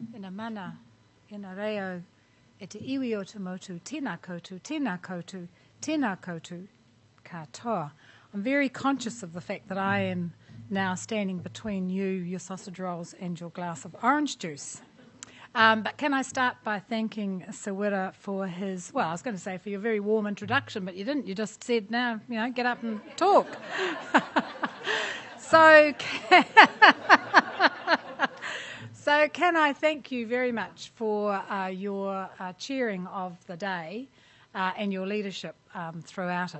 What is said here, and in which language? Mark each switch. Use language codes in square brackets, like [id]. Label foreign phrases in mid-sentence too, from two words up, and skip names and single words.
[mi] mana, ina reo, e te iwi o te motu, tēnā koutou, katoa. [en] I'm very conscious of the fact that I am now standing between you, your sausage rolls, and your glass of orange juice. But can I start by thanking Sawira for his, well, I was going to say for your very warm introduction, but you didn't. You just said, now, get up and talk. So can I thank you very much for your chairing of the day and your leadership throughout it.